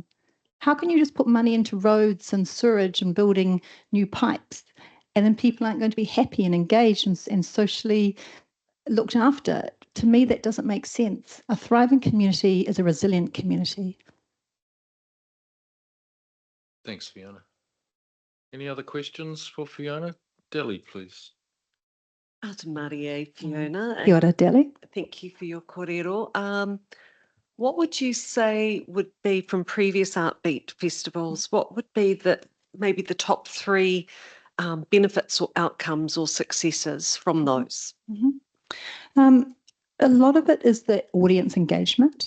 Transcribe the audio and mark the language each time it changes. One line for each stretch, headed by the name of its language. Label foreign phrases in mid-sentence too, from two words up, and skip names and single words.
English: How can you just put money into roads and sewerage and building new pipes, and then people aren't going to be happy and engaged and socially looked after? To me, that doesn't make sense. A thriving community is a resilient community. Thanks, Fiona. Any other questions for Fiona? Delhi, please.
Māori: Ata Marie, Fiona. Kia ora, Delhi.
English: Thank you for your kōrero. What would you say would be from previous Artbeat festivals? What would be maybe the top three benefits or outcomes or successes from those? A lot of it is the audience engagement.